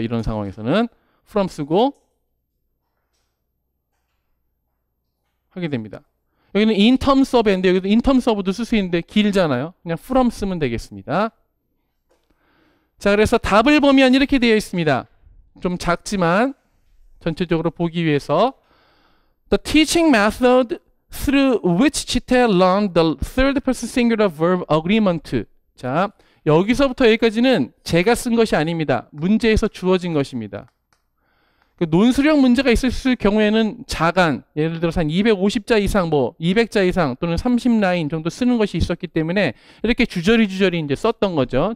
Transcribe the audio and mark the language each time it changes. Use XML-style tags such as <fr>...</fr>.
<ko>이런 상황에서는 from 쓰고 하게 됩니다. 여기는 in terms of인데 여기도 in terms of도 쓸 수 있는데 길잖아요. 그냥 from 쓰면 되겠습니다. 자, 그래서 답을 보면 이렇게 되어 있습니다. 좀 작지만 전체적으로 보기 위해서</ko> <en>The teaching method through which Gita learned the third person singular verb agreement.</en> <ko>자, 여기서부터 여기까지는 제가 쓴 것이 아닙니다. 문제에서 주어진 것입니다. 그 논술형 문제가 있을 경우에는 자간, 예를 들어서 한 250자 이상, 뭐 200자 이상 또는 30라인 정도 쓰는 것이 있었기 때문에 이렇게 주저리 이제 썼던 거죠.</ko>